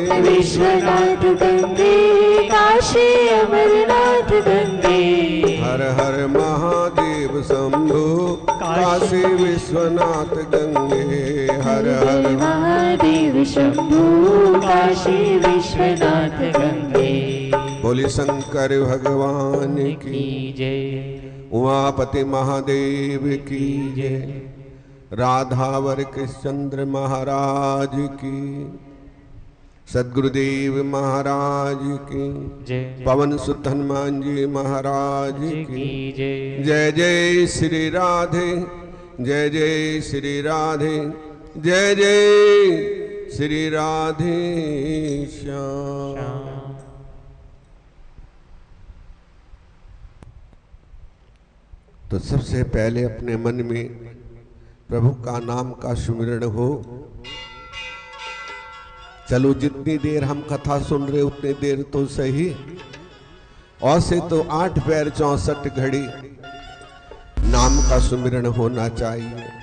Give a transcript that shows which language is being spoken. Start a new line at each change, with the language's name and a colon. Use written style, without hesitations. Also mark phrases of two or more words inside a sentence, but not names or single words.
Hindi: विश्वनाथ गंगे काशी अमरनाथ गंगे हर हर महादेव शंभो काशी विश्वनाथ गंगे हर हर महादेव शंभु काशी विश्वनाथ गंगे बोली शंकर भगवान की जय उमापति महादेव की जय राधावर कृष्णचंद्र महाराज की सद्गुरुदेव महाराज की जय पवन सुत हनुमान जी महाराज की जय जय जय श्री राधे जय जय श्री राधे जय जय श्री राधे श्याम। तो सबसे पहले अपने मन में प्रभु का नाम का सुमिरन हो। चलो जितनी देर हम कथा सुन रहे उतनी देर तो सही, और से तो 8 पैर 64 घड़ी नाम का सुमिरन होना चाहिए।